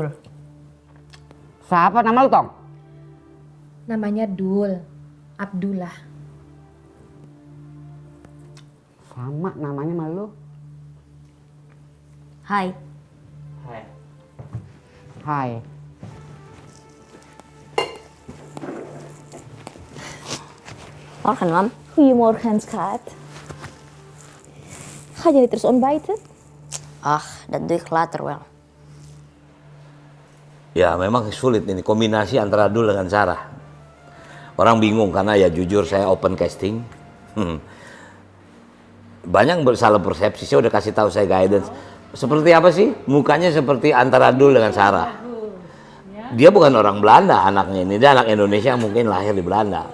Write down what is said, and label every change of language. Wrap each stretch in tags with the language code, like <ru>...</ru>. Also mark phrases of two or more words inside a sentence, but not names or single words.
<id>Siapa nama lu Tong? Namanya Dul, Abdullah. Sama namanya sama lu.</id> <nl>Hai. Hai. Morgen, mam. Goedemorgen, schat. Ga jij terus ontbijten? Ach, dat doe ik later wel.</nl> <id>Ya memang sulit ini kombinasi antara Dul dengan Sarah. Orang bingung karena ya jujur saya</id> <en>open casting.</en> <id>Banyak salah persepsi, saya udah kasih tahu saya guidance. Seperti apa sih? Mukanya seperti antara Dul dengan Sarah. Dia bukan orang Belanda anaknya ini, dia anak Indonesia mungkin lahir di Belanda.</id>